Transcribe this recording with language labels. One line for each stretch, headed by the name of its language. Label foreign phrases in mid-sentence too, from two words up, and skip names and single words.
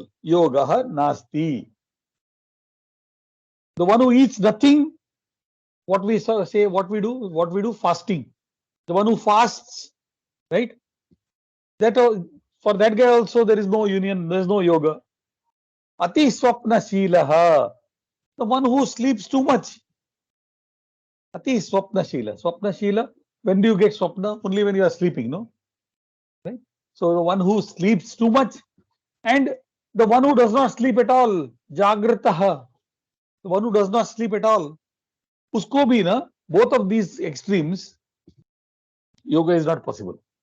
Sanskrit: योग नास्ति.
English: The one who eats nothing, what we say, what we do, fasting. The one who fasts, right? That for that guy also there is no union, there is no yoga.
Sanskrit: अति स्वप्न शीलः,
English: the one who sleeps too much.
Sanskrit: अति स्वप्न शील। स्वप्न शील,
English: when do you get swapna? Only when you are sleeping, no? Right? So the one who sleeps too much and the one who does not sleep at all, jagrataha, the one who does not sleep at all,
Hindi: उसको भी न,
English: both of these extremes, yoga is not possible.